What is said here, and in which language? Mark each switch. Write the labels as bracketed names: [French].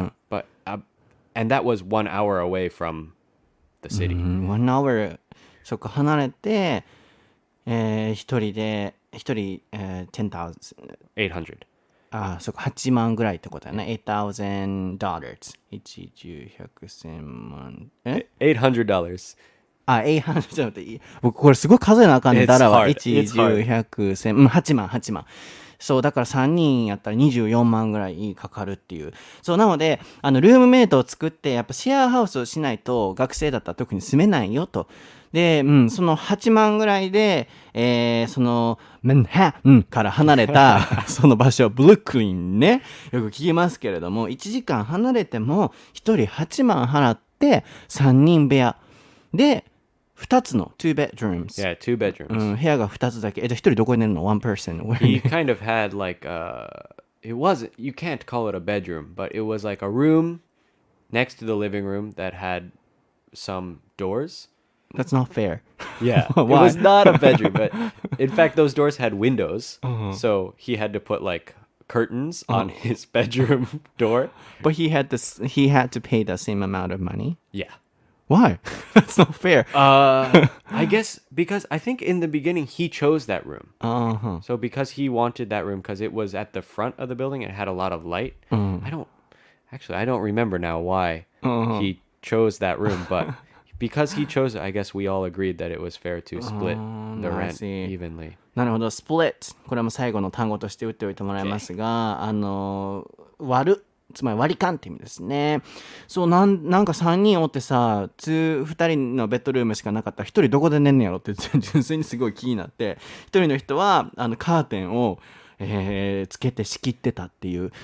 [English] But and that was 1 hour away from the city. 1 hour [Japanese] そっか、離れて、一人10,000 800. そっか、8万ぐらいってことだね。 $8,000 1、10、100、1000万 $800. 800、ちょっと待って、僕これすごい数えなあかんね。だらは [English] It's [Japanese] 1、10、100、1000、8万。そう、だから3人やったら24万ぐらいかかるっていう。そう、なので、ルームメイトを作って、やっぱシェアハウスをしないと、学生だったら特に住めないよと。で、その8万ぐらいで、その、マンハッタンから離れた、その場所、ブルックリンね、よく聞きますけれども、1時間離れても、1人8万払って、3人部屋。で、2つの [English] two bedrooms. Yeah, 2 bedrooms. [Japanese] 部屋が2つだけ。じゃあ1人どこに寝るの ? [English] one person. He kind of had like it wasn't, you can't call it a bedroom, but it was like a room next to the living room that had some doors. That's not fair. Yeah, it was not a bedroom, but in fact those doors had windows, so he had to put like curtains on his bedroom door. But he had to pay the same amount of money? Yeah. Why? That's not fair. I guess because I think in the beginning he chose that room. So because he wanted that room because it was at the front of the building and it had a lot of light. I don't remember now why he chose that room, but because he chose it, I guess we all agreed that it was fair to split the rent evenly. [Japanese] なるほど、split。これも最後の単語として打っておいてもらいますが、割る。つまり割り勘って意味ですね。そう、なんか3人おってさ、2人のベッドルームしかなかったら1人どこで寝んねやろって純粋にすごい気になって、1人の人はカーテンを、つけて仕切ってたっていう。